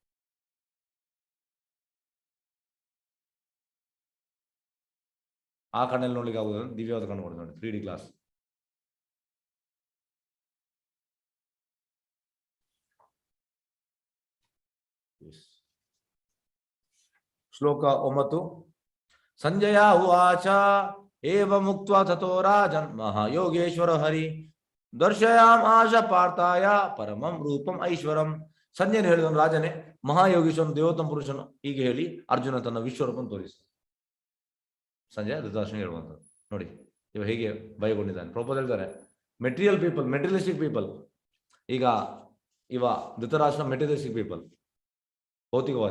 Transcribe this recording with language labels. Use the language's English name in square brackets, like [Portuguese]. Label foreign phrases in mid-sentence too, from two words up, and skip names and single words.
[Kannada] ಆ ಕಣ್ಣಲ್ಲಿ ನೋಡ್ಲಿಕ್ಕೆ ಆಗುದಿಲ್ಲ, ದಿವ್ಯವಾದ ಕಣ್ಣು ಕೊಡ್ತೇನೆ. ನೋಡಿ, 3D ಕ್ಲಾಸ್. ಶ್ಲೋಕ 9. [Sanskrit] ಸಂಜಯ ಉವಾಚ ಏವ ಮುಕ್ತ್ವಾ ತಥೋ ರಾಜನ್ ಮಹಾಯೋಗೇಶ್ವರ ಹರಿ ದರ್ಶಯಾಮಾಶ ಪಾರ್ಥಾಯ ಪರಮಂ ರೂಪಂ ಐಶ್ವರಂ. [Kannada] ಸಂಜಯನು ಹೇಳಿದನು, ರಾಜನೇ, ಮಹಾಯೋಗೇಶ್ವರನು ದೇವೋತ್ತಮ ಪುರುಷನು ಹೀಗೆ ಹೇಳಿ ಅರ್ಜುನ ತನ್ನ ವಿಶ್ವರೂಪವನ್ನು ತೋರಿಸಿ. ಸಂಜಯ ಧೃತರಾಷ್ಟ್ರನಿಗೆ ಹೇಳುವಂಥದ್ದು. ನೋಡಿ ಇವ ಹೇಗೆ ಭಯಗೊಂಡಿದ್ದಾನೆ. ಪ್ರಭು ಹೇಳ್ತಾರೆ, [English] material people, materialistic people. [Kannada] ಈಗ ಇವ ಧೃತರಾಷ್ಟ್ರ [English] materialistic people, [Kannada] ಭೌತಿಕವಾದಿ.